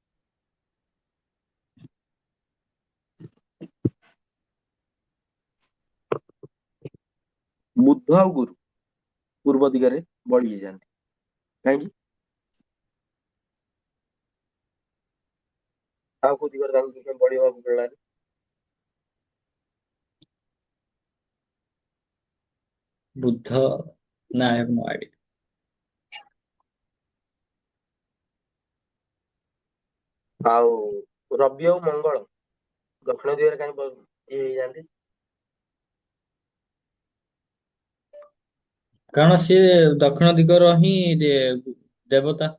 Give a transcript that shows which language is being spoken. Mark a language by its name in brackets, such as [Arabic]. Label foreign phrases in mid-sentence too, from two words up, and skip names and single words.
[Odia] ବୁଧ ଆଉ ଗୁରୁ ପୂର୍ବ ଦିଗରେ ବଳି ହେଇଯାନ୍ତି। କାହିଁକି? ଆଉ କୋଉ ଦିଗରେ ତାଙ୍କୁ ବଢିବାକୁ ମିଳିଲାନି? [English] ବୁଦ୍ଧ, ନା I have no idea. [Odia] ଆଉ ରବି ଆଉ ମଙ୍ଗଳ ଦକ୍ଷିଣ ଦିଗରେ କାହିଁ ଇଏ ହେଇଯାନ୍ତି? କାରଣ ସିଏ ଦକ୍ଷିଣ ଦିଗର ହିଁ ଦେବତା।